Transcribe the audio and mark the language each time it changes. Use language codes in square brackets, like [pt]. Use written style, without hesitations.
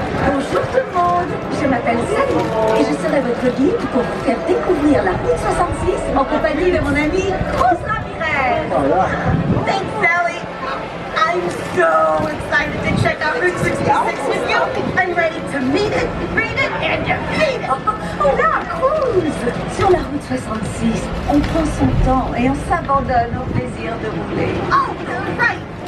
[fr] Bonjour tout le monde, je m'appelle Sally et je serai votre guide pour vous faire découvrir la route 66 en compagnie de mon ami Cruz Ramirez. [en] Thanks Sally, I'm so excited to check out Route 66 with you. I'm ready to meet it, greet it and defeat it. [fr] Oh là, Cruz! Sur la route 66, on prend son temps et on s'abandonne au plaisir de rouler. [en] Oh, right!